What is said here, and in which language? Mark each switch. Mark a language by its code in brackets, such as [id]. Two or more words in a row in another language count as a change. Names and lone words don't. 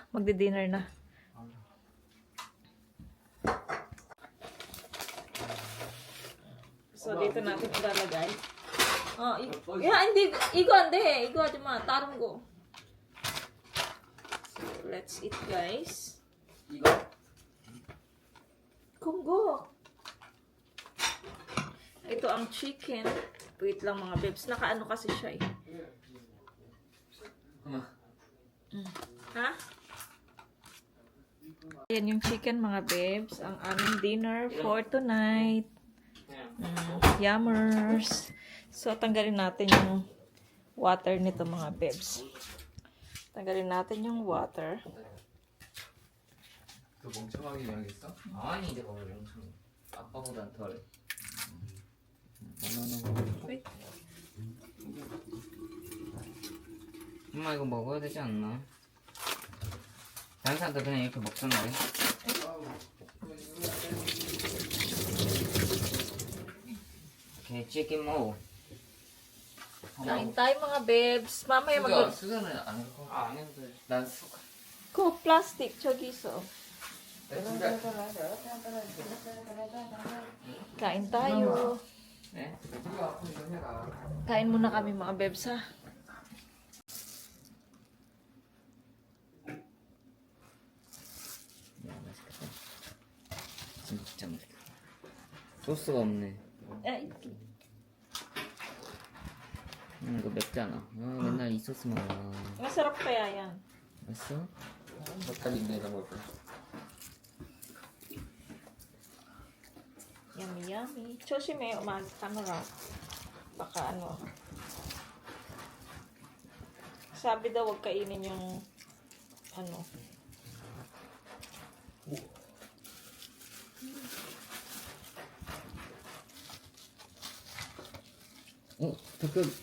[tl] Magdi-dinner na. So, dito natin ilalagay. Hindi. Igo, aja ma. Tarong go. [en] So, let's eat, guys. [ko] 이거? [tl] Kunggo. Ito ang chicken. Wait lang mga babes. Nakaano kasi siya eh. Ha? Ayan yung chicken mga babes. Ang aming [en] dinner for tonight. [tl] Yummers. So, tanggalin natin yung water nito mga babes. Tanggalin natin yung water. [ko] 그 멍청하게 이야기했어? 아니 내가 원래 멍청해. 아빠보단 덜. [en] Wait. [ko] 엄마 이거 먹어야 되지 않나? 다른 사람들 그냥 이렇게 먹던데. 오케이, 치킨 먹어. [tl] Kain tayo mga babes. Mamaya mag- [ko] 수저는 안 갖고. 안 해도 돼. 난 수가. [tl] Ko, plastic. Chogiso. Kain tayo. [ko] 네? 이거 앞으로 이거 해라. [tl] Kain muna kami mga babes ha. [ko] 야, 맛있겠다. 진짜 맛있겠다. 소스가 없네. 이거 맵잖아. 맨날 이 소스 먹어. [tl] Masarap kaya yan. [ko] 맛있어? 젓갈인데다 먹을 거야. [en] Yummy, yummy. [tl] Choshime, ano raw. Baka ano. Sabi daw huwag kainin yung ano. [ko] 젓갈.